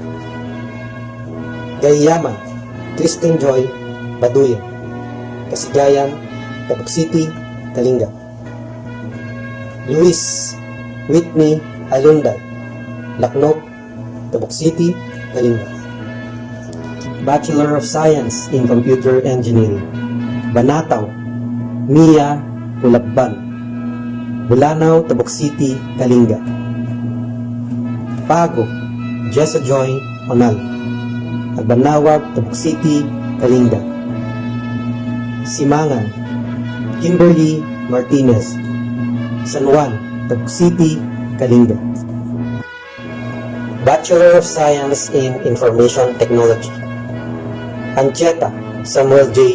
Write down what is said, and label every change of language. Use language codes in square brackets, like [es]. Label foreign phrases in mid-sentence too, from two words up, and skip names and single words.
[en] Gayaman Kristen Joy Baduyan, Kasigayan, Tabuk City, Kalinga. Luis Whitney Alunday, Laknop, Tabuk City, Kalinga. Bachelor of Science in Computer Engineering. Banataw Mia Ulabban, Bulanaw, Tabuk City, Kalinga. Pago Jessa Joy Onal, Agbanawag, Tabuk City, Kalinga. Simangan, Kimberly Martinez, San Juan, Tabuk City, Kalinga. Bachelor of Science in Information Technology, Ancheta Samuel J.